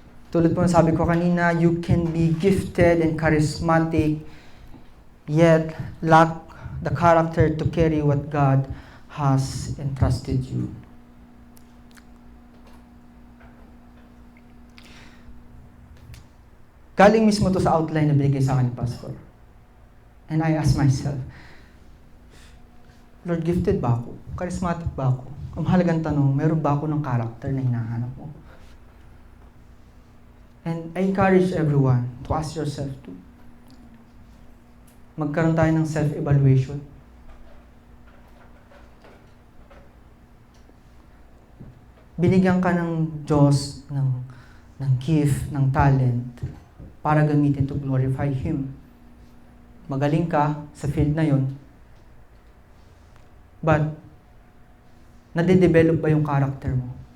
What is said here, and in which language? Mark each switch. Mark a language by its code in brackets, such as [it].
[tl] Tulad po ng sabi ko kanina, [en] you can be gifted and charismatic, yet lack the character to carry what God has entrusted you. [tl] Galing mismo to sa outline na binigay sa akin ni Pastor. [en] And I asked myself, [tl] Lord, gifted ba ako? Charismatic ba ako? Ang mahalagang tanong, meron ba ako ng character na hinahanap mo? [en] And I encourage everyone to ask yourself too. [tl] Magkaroon tayo ng self-evaluation. Binigyan ka ng Diyos ng gift, ng talent, para gamitin [en] to glorify Him. [tl] Magaling ka sa field na yon, but nade-develop ba yung character mo?